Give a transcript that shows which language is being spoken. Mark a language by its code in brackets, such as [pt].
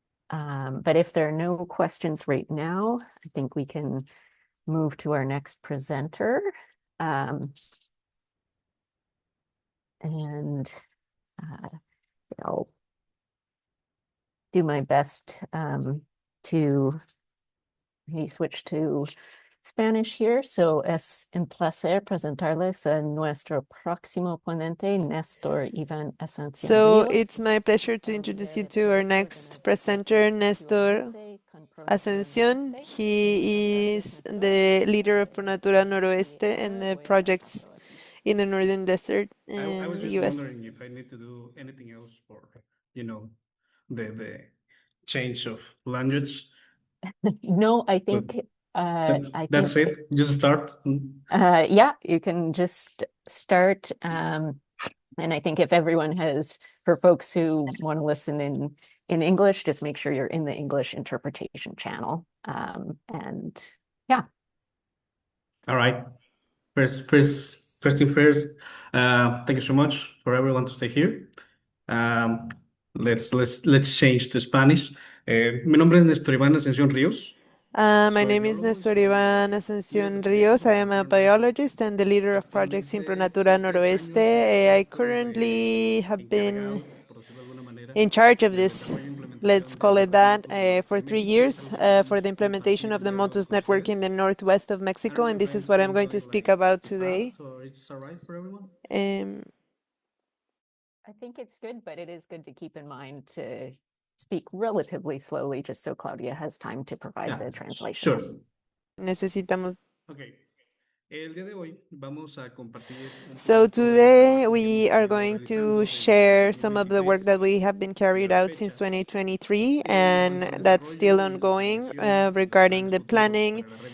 [en] But if there are no questions right now, I think we can move to our next presenter. And I'll do my best to maybe switch to Spanish here. [es] So es un placer presentarles a nuestro próximo ponente, Néstor Iván Ascensión. [en] So it's my pleasure to introduce you to our next presenter, Néstor Ascensión. He is the leader of Pronatura Noroeste and the projects in the Northern Desert in I was the just US. wondering if I need to do anything else for, the change of language. No, I think That's it. Just start. Yeah, you can just start. And I think if everyone has, for folks who want to listen in English, just make sure you're in the English interpretation channel. And yeah. All right. First thing first. Thank you so much for everyone to stay here. Let's change to Spanish. [es] Mi nombre es Néstor Iván Ascensión Ríos. [en] My name is Néstor Iván Ascensión Ríos. I am a biologist and the leader of projects in Pronatura Noroeste. I currently have been in charge of this, let's call it that, for 3 years for the implementation of the Motus network in the northwest of Mexico, and this is what I'm going to speak about today. So it's all right for everyone? I think it's good, but it is good to keep in mind to speak relatively slowly, just so Claudia has time to provide the translation. Sure. [es] Necesitamos. [en] Okay. [es] El día de hoy vamos a compartir [en] So today we are going to share some of the work that we have been carried out since 2023, and that's still ongoing regarding the planning